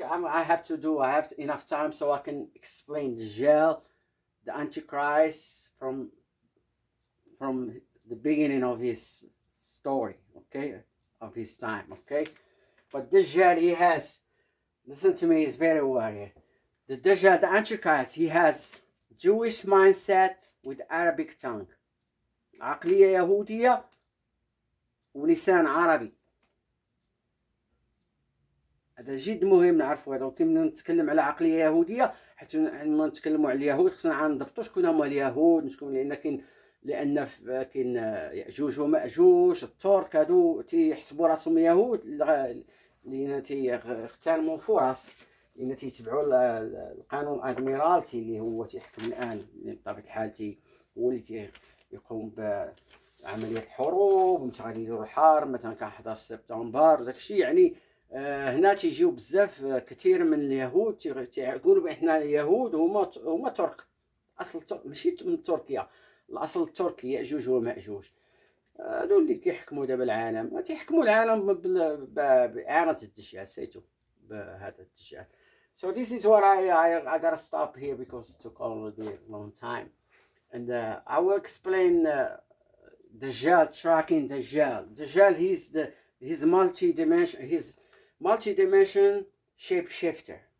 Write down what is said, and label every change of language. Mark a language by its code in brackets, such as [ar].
[en] I have enough time so I can explain the Dajjal, the Antichrist from the beginning of his story. Okay, of his time. Okay, but Dajjal, he has. Listen to me, it's very well here. The Dajjal, the Antichrist, he has Jewish mindset with Arabic tongue. [ar] عقلية يهودية ولسان عربي. هذا جد مهم نعرفوا هذا. وكنا نتكلم على عقلية يهودية، حيت لما نتكلموا على اليهود خصنا نضبطوا شكون هما اليهود، لأن كاين يأجوج ومأجوج، الترك هادو تيحسبوا راسهم يهود لأن تيغتنموا فرص، لأن تيتبعوا القانون الاميرالتي اللي هو تيحكم الآن بطبيعة الحال، هو اللي يقوم بعملية حروب. متى غادي يديروا الحرب مثلا كان 11 سبتمبر وداك الشيء. يعني هنا تيجيو بزاف كثير من اليهود تيقولوا بأن اليهود هما ترك، أصل ترك ماشي من تركيا، الأصل التركي يأجوج ومأجوج. هادو اللي كيحكموا دابا العالم، تيحكموا العالم بإعانة الدجال سيتو هذا الدجال. [en] So this is what I gotta stop here because it took already a long time, and I will explain Dajjal, tracking Dajjal. Dajjal, he's multi-dimension shapeshifter.